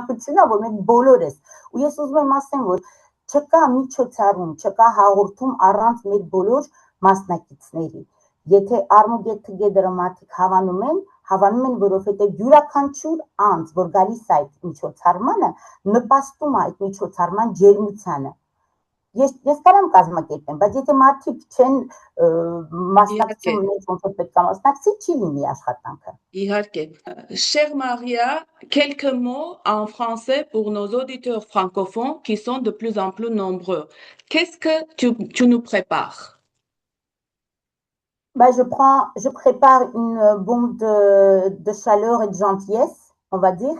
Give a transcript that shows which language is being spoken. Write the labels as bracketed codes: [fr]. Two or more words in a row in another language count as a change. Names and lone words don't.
[hy] է որ մենք բոլորս ու ես ուզում եմ ասեմ որ չկա միջոցառում, չկա հաղորդում առանց մեր բոլոր մասնակիցների եթե Armageddon Together-ը մարդիկ հավանում են որովհետեւ յուրաքանչյուր անձ որ գալիս է այդ միջոցառմանը նպաստում է այդ միջոցառման ջերմությանը Ես կարամ կազմակերպեմ, բայց եթե մարդիկ չեն մասնակցում մեծ ոնց պետք է մասնակցի, չի լինի աշխատանքը։ [fr] Իհարկե։ Cher Maria, quelques mots en français pour nos auditeurs francophones qui sont de plus en plus nombreux. Qu'est-ce que tu nous prépares? Bah, je prépare une bombe de chaleur et de gentillesse, on va dire.